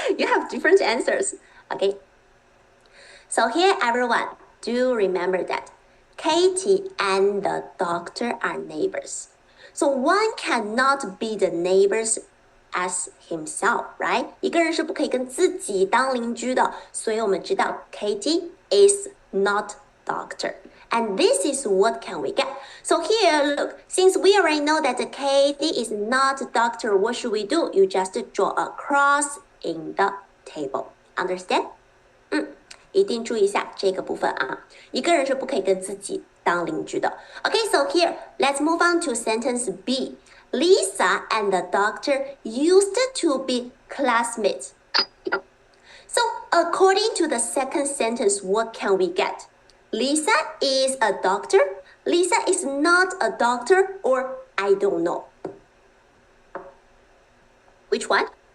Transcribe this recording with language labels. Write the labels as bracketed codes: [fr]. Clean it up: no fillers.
[en] You have different answers. Okay. So here, everyone, do remember that Katie and the doctor are neighbors. So one cannot be the neighbors as himself, right? [zh] 一个人是不可以跟自己当邻居的，所以我们知道 [en] Katie is not doctor. And this is what can we get. So here, look, since we already know that Katie is not a doctor, what should we do? You just draw a cross in the table. Understand? [zh] 一定注意一下这个部分啊，一个人是不可以跟自己当邻居的。 [en] Okay, so here, let's move on to sentence B. Lisa and the doctor used to be classmates. So according to the second sentence, what can we get? Lisa is a doctor. Lisa is not a doctor, or I don't know. Which one?